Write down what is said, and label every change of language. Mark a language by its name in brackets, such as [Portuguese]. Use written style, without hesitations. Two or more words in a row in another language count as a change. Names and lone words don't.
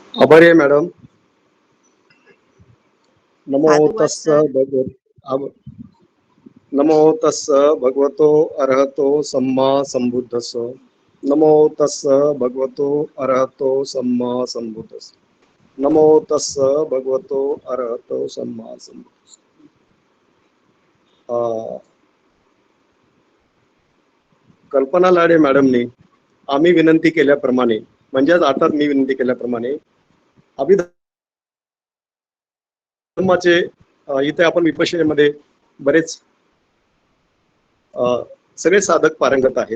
[Marathi] आभारी आहे मॅडम. नमो साधुवाद तस्स सर. [Pali] भगवत आभ- नमो तस्स भगवतो अरहतो सम्मा संबुद्धस्स. नमो तस्स भगवतो अरहतो सम्मा संबुद्धस्स. नमो तस्स भगवतो अरहतो सम्मा संबुद्धस्स. [Marathi] अं, कल्पना लाडे मॅडमनी आम्ही विनंती केल्याप्रमाणे, म्हणजेच आता मी विनंती केल्याप्रमाणे अभिधर्माचे इथे आपण विपश्यनेमध्ये बरेच सगळे साधक पारंगत आहेत.